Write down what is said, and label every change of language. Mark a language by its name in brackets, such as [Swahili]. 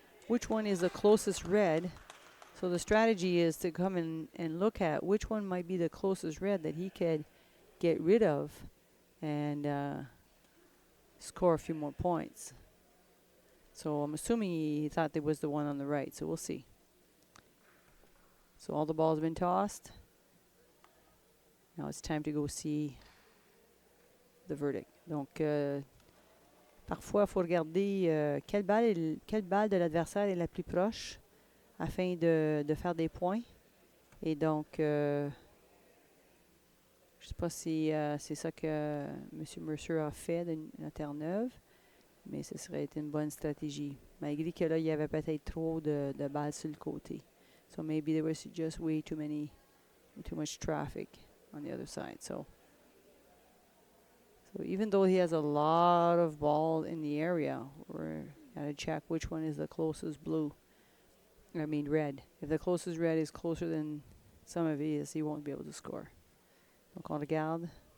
[English] Which one is the closest red. So the strategy is to come in and look at which one might be the closest red that he could get rid of and score a few more points. So I'm assuming he thought there was the one on the right, so we'll see. So all the balls have been tossed. Now it's time to go see the verdict. [French] Donc, parfois, il faut regarder quelle balle de l'adversaire est la plus proche afin de faire des points. Et donc, je ne sais pas si c'est ça que M. Mercer a fait de la Terre-Neuve, mais ce serait une bonne stratégie. Malgré que là, il y avait peut-être trop de balles sur le côté. [English] So maybe there was just way too much traffic on the other side. So even though he has a lot of ball in the area, we're gotta check which one is the closest blue. I mean red. If the closest red is closer than some of his, he won't be able to score. [French] Donc on regarde.